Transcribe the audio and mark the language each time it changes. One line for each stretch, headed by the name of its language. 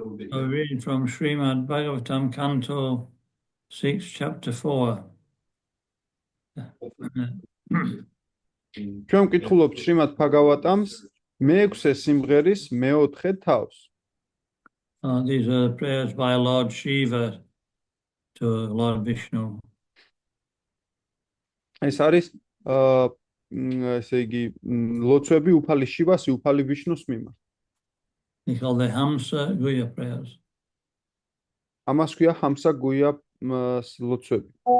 English: So read from Srimad Bhagavatam, Canto 6, Chapter 4.
Georgian: ჩვენ ვკითხულობთ შრიმად ბჰაგავატამს მეექვსე სიმღერის მეოთხე თავს.
English: These are prayers by Lord Shiva to Lord Vishnu.
Georgian: ეს არის ესე იგი ლოცვები უფალი შივას, უფალი ვიშნუს მიმართ.
English: They call the Hamsa Guya prayers.
Georgian: ამას ქვია ჰამსა გუია ლოცვები.